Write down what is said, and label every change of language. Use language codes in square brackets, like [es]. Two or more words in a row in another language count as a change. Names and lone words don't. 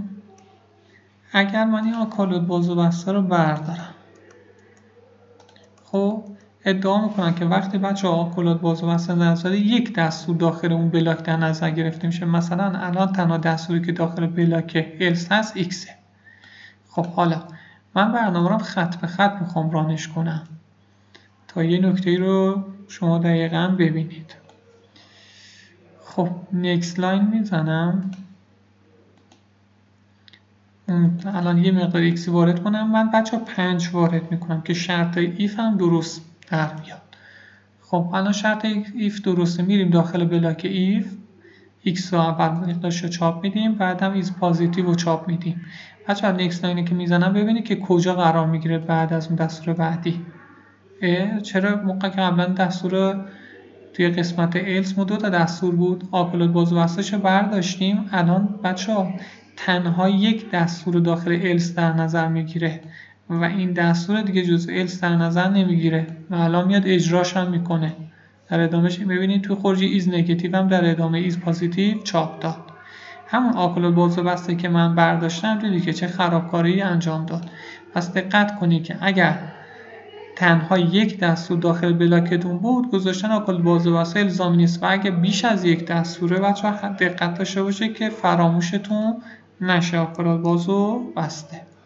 [fa] اگر من این آکالود باز و بسته رو بردارم، خب ادعا میکنم که وقتی بچه آکالود باز و بسته نظر یک دستور داخل اون بلاک در نظر گرفته میشه، مثلا الان تنها دستوری که داخل بلاک else هست x. خب حالا من برنامه رو خط به خط میخوام رانش کنم تا یه نکته رو شما دقیقاً ببینید. خب [en] next line [fa] میزنم، الان یه مقدار x وارد کنم، من بچه 5 وارد میکنم که شرط if هم درست در بیاد. خب الان شرط if درسته، میریم داخل بلاک if x رو اول مقدارش رو چاپ میدیم، بعدم [en] is positive [fa] رو چاپ میدیم. بچه [en] next line [fa] که میزنم ببینید که کجا قرار میگیره بعد از اون دستور بعدی. چرا موقع که قبلا دستور توی قسمت else ما 2 تا دستور بود، آکالود باز و بسته‌ش رو برداشتیم، الان بچه‌ها تنها یک دستور رو داخل else در نظر میگیره و این دستور دیگه جزء else در نظر نمیگیره و الان میاد اجراش هم میکنه. در ادامهش میبینید توی خروجی [en] is negative [fa] هم در ادامه [en] is positive [fa] چاپ داد. همون آکالود باز و بسته که من برداشتم دیدید که چه خرابکاری انجام داد. پس دقت کنید که اگر تنها یک دستور داخل بلاکتون بود گذاشتن آکالود باز و بسته الزامی نیست، و اگه بیش از یک دستوره بچه‌ها دقت داشته باشه که فراموشتون نشه آکالود باز و بسته.